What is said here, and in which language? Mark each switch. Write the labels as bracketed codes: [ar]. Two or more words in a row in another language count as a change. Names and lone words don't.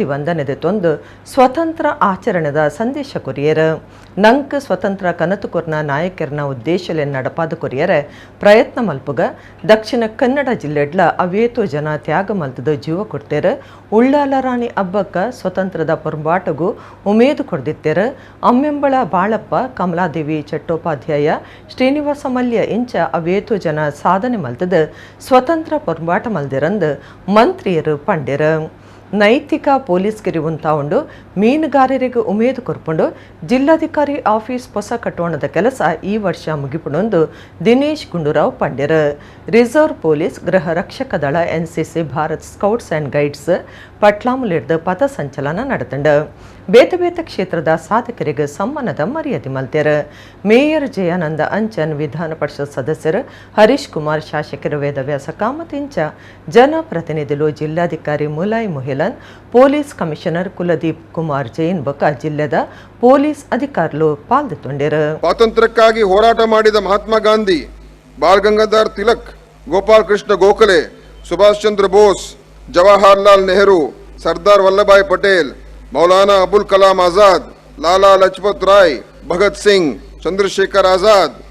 [tcy] ವಂದನೆದೆ ತೊಂದು ಸ್ವತಂತ್ರ ಆಚರಣೆದ ಸಂದೇಶ ಕೊರಿಯರ ನಂಕ್ ಸ್ವತಂತ್ರ ಕನತು ಕೊರ್ನ ನಾಯಕರನ ಉದ್ದೇಶಲೆ ನಡಪಾದ ಕೊರಿಯರೆ ಪ್ರಯತ್ನ ಮಲ್ಪುಗ ದಕ್ಷಿಣ ಕನ್ನಡ ಜಿಲ್ಲೆಡ್ಲ ಅವೇತು ಜನ ತ್ಯಾಗ ಮಲ್ತದ ಜೀವ ಕೊಡ್ತೇರ ಉಳ್ಳಾಲ ರಾಣಿ ಹಬ್ಬಕ್ಕ ಸ್ವತಂತ್ರದ ಪೊರ್ಬಾಟಗೂ ಉಮೇದು ಕೊಡ್ದಿತ್ತೇರ ಅಮ್ಮೆಂಬಳ ಬಾಳಪ್ಪ ಕಮಲಾದೇವಿ ಚಟ್ಟೋಪಾಧ್ಯಾಯ ಶ್ರೀನಿವಾಸ ಮಲ್ಯ ಇಂಚ ಅವೇತು ಜನ ಸಾಧನೆ ಮಲ್ತದ ಸ್ವತಂತ್ರ ಪೊರ್ಬಾಟ ಮಲ್ದಿರಂದು ಮಂತ್ರಿಯರು ಪಂಡ್ಯರ ನೈತಿಕ ಪೊಲೀಸ್ಗಿರಿ ಉಂಟಾಕೊಂಡು ಮೀನುಗಾರರಿಗೆ ಉಮೇದು ಕೊರ್ಪುಂಡು ಜಿಲ್ಲಾಧಿಕಾರಿ ಆಫೀಸ್ ಹೊಸ ಕಟ್ಟೋಣದ ಕೆಲಸ ಈ ವರ್ಷ ಮುಗಿಪುಣೊಂದು ದಿನೇಶ್ ಗುಂಡೂರಾವ್ ಪಂಡ್ಯರ ರಿಸರ್ವ್ ಪೊಲೀಸ್ ಗೃಹ ರಕ್ಷಕ ದಳ ಎನ್ಸಿಸಿ ಭಾರತ್ ಸ್ಕೌಟ್ಸ್ ಆ್ಯಂಡ್ ಗೈಡ್ಸ್ ಪಟ್ಲಾಮುಲಿಡ್ದ ಪಥ ಸಂಚಲನ ನಡೆತಂಡು ಬೇತೆ ಬೇತೆ ಕ್ಷೇತ್ರದ ಸಾಧಕರಿಗೆ ಸಮ್ಮಾನದ ಮರ್ಯಾದೆ ಮಲ್ತ್ಯರ ಮೇಯರ್ ಜಯಾನಂದ ಅಂಚನ್ ವಿಧಾನ ಪರಿಷತ್ ಸದಸ್ಯರು ಹರೀಶ್ ಕುಮಾರ್ ಶಾಸಕರು ವೇದವ್ಯಾಸ ಕಾಮತ್ ಇಂಚ ಜನಪ್ರತಿನಿಧಿಗಳು ಜಿಲ್ಲಾಧಿಕಾರಿ ಮುಲಾಯ್ ಮುಹಿಲನ್ ಪೊಲೀಸ್ ಕಮಿಷನರ್ ಕುಲದೀಪ್ ಕುಮಾರ್ ಜೈನ್ ಬೊಕ್ಕ ಜಿಲ್ಲೆದ ಪೊಲೀಸ್ ಅಧಿಕಾರಿಗಳು ಪಾಲ್ಗೊಂಡಿರು. [kn] ಸ್ವಾತಂತ್ರ್ಯಕ್ಕಾಗಿ ಹೋರಾಟ ಮಾಡಿದ ಮಹಾತ್ಮ ಗಾಂಧಿ, ಬಾಲ್ ಗಂಗಾಧರ್ ತಿಲಕ್, ಗೋಪಾಲ್ ಕೃಷ್ಣ ಗೋಖಲೆ, ಸುಭಾಷ್ ಚಂದ್ರ ಬೋಸ್, ಜವಾಹರ್ಲಾಲ್ ನೆಹರು, ಸರ್ದಾರ್ ವಲ್ಲಭಾಯ್ ಪಟೇಲ್, ಮೌಲಾನಾ ಅಬುಲ್ ಕಲಾಂ ಆಜಾದ್, ಲಾಲಾ ಲಜಪತ್ ರಾಯ್, ಭಗತ್ ಸಿಂಗ್, ಚಂದ್ರಶೇಖರ್ ಆಜಾದ್,